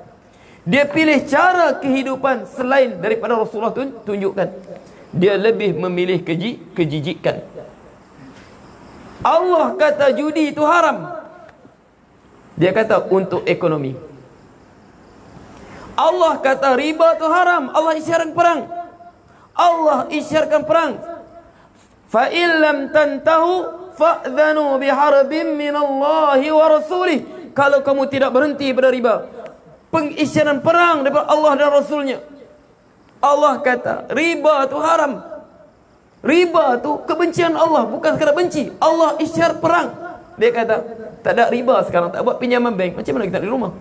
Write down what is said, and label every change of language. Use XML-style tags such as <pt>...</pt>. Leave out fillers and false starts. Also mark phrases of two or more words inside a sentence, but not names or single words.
<ms>Dia pilih cara kehidupan selain daripada Rasulullah tunjukkan. Dia lebih memilih kejijikan. Allah kata judi itu haram. Dia kata untuk ekonomi. Allah kata riba itu haram. Allah isyaratkan perang. Allah isyaratkan perang.</ms> <ar>Fa in lam tantahu fa'dhanu biharbin minallahi wa rasulih.</ar> <ms>Kalau kamu tidak berhenti pada riba, pengisyaran perang daripada Allah dan Rasulnya. Allah kata riba itu haram. Riba itu kebencian Allah, bukan sekadar benci. Allah isyarat perang. Dia kata tak ada riba sekarang, tak buat pinjaman bank. Macam mana kita di rumah?</ms>